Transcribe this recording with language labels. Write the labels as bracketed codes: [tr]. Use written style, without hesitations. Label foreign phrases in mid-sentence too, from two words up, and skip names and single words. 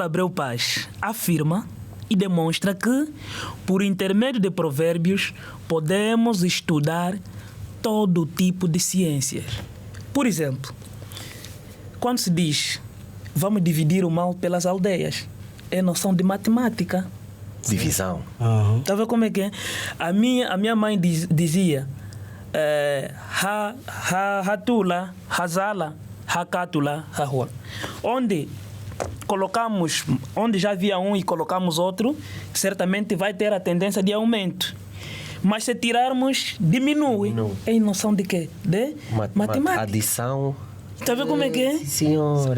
[pt] Abreu Paz afirma e demonstra que, por intermédio de provérbios, podemos estudar todo tipo de ciências. Por exemplo, quando se diz vamos dividir o mal pelas aldeias. É noção de matemática. Divisão. Tá vendo como é que é? A minha mãe dizia [umb] hatula, hazala, hakatula, hahua. [pt] Onde já havia um e colocamos outro, certamente vai ter a tendência de aumento. Mas se tirarmos, diminui. É em noção de quê? De matemática. Adição. Tá vendo como é que é? Sim, senhora.